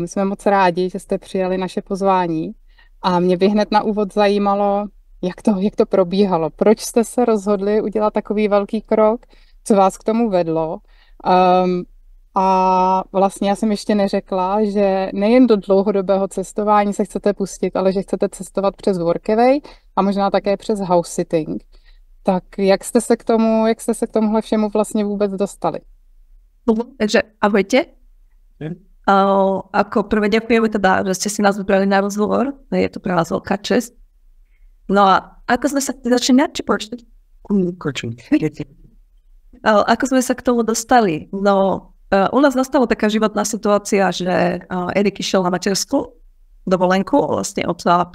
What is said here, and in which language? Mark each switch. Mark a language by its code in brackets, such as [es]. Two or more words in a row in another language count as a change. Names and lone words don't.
[cs] My jsme moc rádi, že jste přijali naše pozvání. A mě by hned na úvod zajímalo, jak to probíhalo. Proč jste se rozhodli udělat takový velký krok? Co vás k tomu vedlo? A vlastně já jsem ještě neřekla, že nejen do dlouhodobého cestování se chcete pustit, ale že chcete cestovat přes Workaway a možná také přes [en] house sitting. [cs] Tak jak jste se k tomuhle všemu vlastně vůbec dostali? [sk] Takže ahojte. Ako prvé ďakujeme teda, že ste si nás vybrali na rozhovor. Je to pre vás veľká česť. No a ako sme sa začínať, či počuť? Ako sme sa k tomu dostali? No, u nás nastala taká životná situácia, že Erik išiel na materskú dovolenku vlastne od 1.